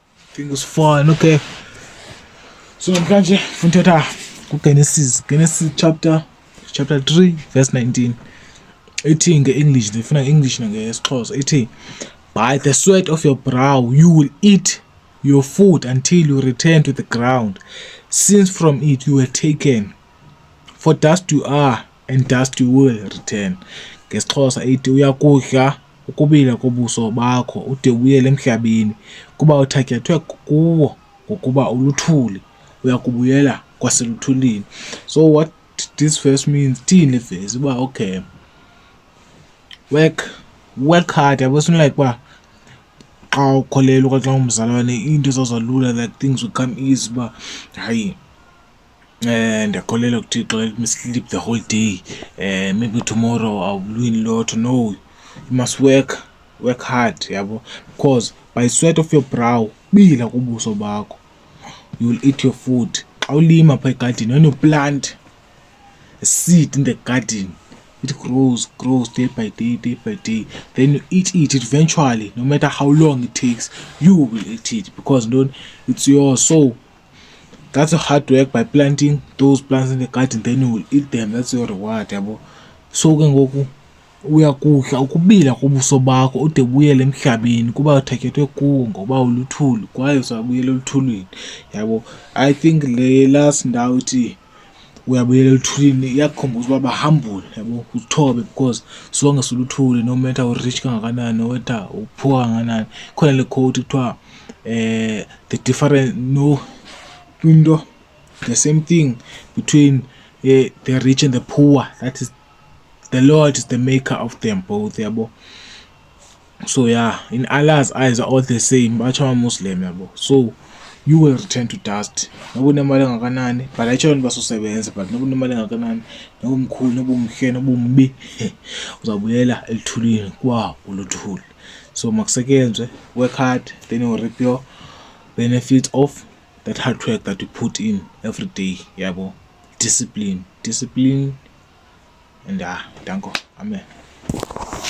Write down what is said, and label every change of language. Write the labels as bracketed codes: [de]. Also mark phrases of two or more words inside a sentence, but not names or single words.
[en] Think it's fun. Okay, so [xh] namhlanje funa uthetha kuGenesis [en] chapter 3 verse 19. [xh] Ithi nge-English, ndifuna nge-English nangeXhosa. Ithi, [en] by the sweat of your brow you will eat your food until you return to the ground, since from it you were taken. For dust you are, and dust you will return. [xh] NgesiXhosa ithi, uyakudla ukubila kobuso bakho ude ubuyele emhlabeni, kuba uthatyathwe kuwo ngokuba uluthuli, uyakubuyela kwaseluthulini. [en] So what this verse means, [xh] thini verse uba [en] okay, work hard. [xh] Yabo like uba xa ukholelwa okanye xa ungumzalwane into izawuzalula, [en] like things will come easy. [xh] Uba hayi ndiyakholelwa kuThixo, [en] let me sleep the whole day, maybe tomorrow I'll win lotto. No, you must work hard, yabo, because by sweat of your brow, [xh] bila kubuso bakho, [en] you will eat your food. [xh] Xa ulima phaa egadini, [en] when you plant a seed in the garden, it grows day by day, then you eat it eventually. No matter how long it takes, you will eat it, because it's yours. So that's a hard work. By planting those plants in the garden, then you will eat them. That's your reward, [xh] yabo. So ke ngoku uyakudla ukubila kobuso bakho ude ubuyele emhlabeni, kuba uthathethwe kuwo ngoba uluthuli, kwaye uzabuyela oluthulini, yabo. [en] I think [xh] le last ndawo ithi uyabuyela oluthulini iyakukhumbuza uba bahambule, yabo, uthobe, because sonke suluthuli, [en] no matter u-rich kangakanani, no matter u-poor kangakanani. [xh] Khona le quote kuthiwa [en] the difference, no into, the same thing between the rich and the poor, that is the Lord is the maker of them both, yabo. So yeah, in Allah's eyes are all the same, [xh] batsho ama-Muslim, yabo. [en] So you will return to dust. [xh] Noba unemali engakanani, but ayitsho nto basusebenza, but noba unemali engakanani, noba umkhulu, noba umhle, noba umbi, uzawubuyela eluthulini kwa uluthuli. So makusetyenzwe, [en] work hard, then you reap your benefits of that hard work that you put in every day, yabo. Discipline, and danko, amen.